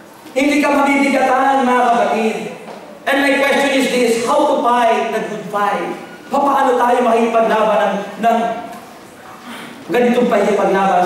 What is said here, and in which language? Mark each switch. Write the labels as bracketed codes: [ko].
[tl] Hindi ka mabibigatan, mga kapatid. [en] And my question is this, how to fight the good fight? [tl] Paano tayo makikipaglaban ng ganitong pakikipaglaban?